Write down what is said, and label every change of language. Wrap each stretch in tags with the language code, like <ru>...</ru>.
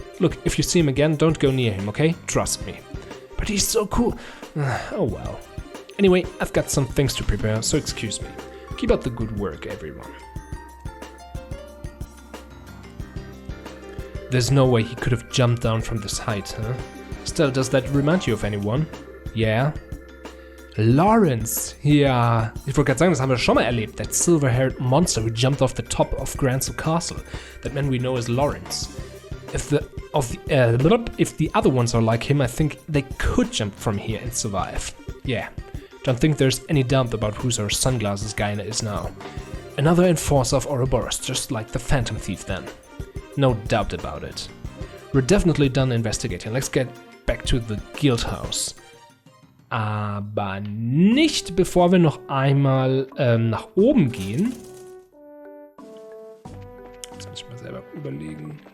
<en>Look, if you see him again, don't go near him, okay? Trust me. But he's so cool. Oh well. Anyway, I've got some things to prepare, so excuse me. Keep up the good work, everyone. There's no way he could have jumped down from this height, huh? Still, does that remind you of anyone? Yeah? Lawrence!</en> <de>Ja, ich wollte gerade sagen, das haben wir schon mal erlebt.</de> <en>That silver-haired monster who jumped off the top of Gransel Castle. That man we know as Lawrence. If the other ones are like him, I think they could jump from here and survive. Yeah. Don't think there's any doubt about whose our sunglasses guy is now. Another enforcer of Ouroboros, just like the Phantom Thief then. No doubt about it. We're definitely done investigating. Let's get back to the Guild House.</en> <de>Aber nicht, bevor wir noch einmal nach oben gehen. Jetzt muss ich mal selber überlegen.</de>